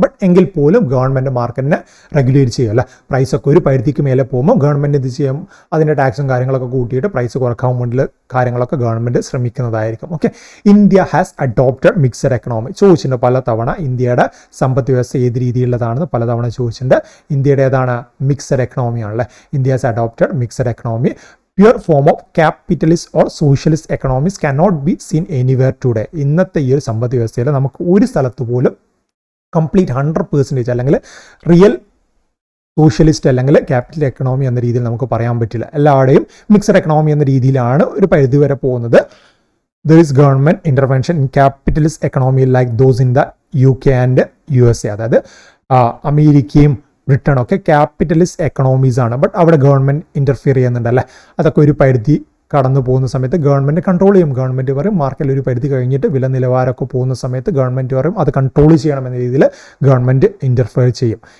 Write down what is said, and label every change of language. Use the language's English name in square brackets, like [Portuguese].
[Malayalam] But എങ്കിൽ പോലും government മാർക്കറ്റിനെ റെഗുലേറ്റ് ചെയ്യുമല്ല. പ്രൈസൊക്കെ ഒരു പരിധിക്ക് മേലെ പോകുമ്പോൾ ഗവൺമെൻറ് ഇത് ചെയ്യും, അതിൻ്റെ ടാക്സും കാര്യങ്ങളൊക്കെ കൂട്ടിയിട്ട് പ്രൈസ് കുറക്കാൻ വേണ്ടി കാര്യങ്ങളൊക്കെ government ശ്രമിക്കുന്നതായിരിക്കും. [English] okay, India has adopted mixed economy [Malayalam] ചോദിച്ചിട്ടുണ്ട് പല തവണ. ഇന്ത്യയുടെ സമ്പദ് വ്യവസ്ഥ ഏത് രീതിയിലുള്ളതാണെന്ന് പലതവണ ചോദിച്ചിട്ടുണ്ട്. ഇന്ത്യയുടെ ഏതാണ്, mixed എക്കണോമിയാണല്ലേ. [English] India has adopted mixed economy. Pure form of capitalist or socialist economies cannot be seen anywhere today. [Malayalam] ഇന്നത്തെ ഈ ഒരു സമ്പദ് വ്യവസ്ഥയിൽ നമുക്ക് ഒരു സ്ഥലത്ത് പോലും കംപ്ലീറ്റ് 100% അല്ലെങ്കിൽ റിയൽ സോഷ്യലിസ്റ്റ് അല്ലെങ്കിൽ ക്യാപിറ്റൽ എക്കണോമി എന്ന രീതിയിൽ നമുക്ക് പറയാൻ പറ്റില്ല. എല്ലാവരുടെയും മിക്സഡ് എക്കണോമി എന്ന രീതിയിലാണ് ഒരു പരിധി വരെ പോകുന്നത്. [English] There is government intervention in capitalist economy like those in the UK and USA. [Malayalam] അതായത് അമേരിക്കയും ബ്രിട്ടനൊക്കെ ക്യാപിറ്റലിസ്റ്റ് എക്കണോമീസ് ആണ്. ബട്ട് അവിടെ ഗവൺമെൻറ് ഇൻ്റർഫിയർ ചെയ്യുന്നുണ്ടല്ലേ. അതൊക്കെ ഒരു പരിധി കടന്നു പോകുന്ന സമയത്ത് ഗവൺമെൻറ് കൺട്രോൾ ചെയ്യും. ഗവൺമെൻറ് പറയും മാർക്കറ്റിൽ ഒരു പരിധി കഴിഞ്ഞിട്ട് വില നിലവാരമൊക്കെ പോകുന്ന സമയത്ത് ഗവൺമെൻറ് പറയും അത് കൺട്രോൾ ചെയ്യണമെന്ന രീതിയിൽ ഗവൺമെൻറ് ഇൻ്റർഫിയർ ചെയ്യും.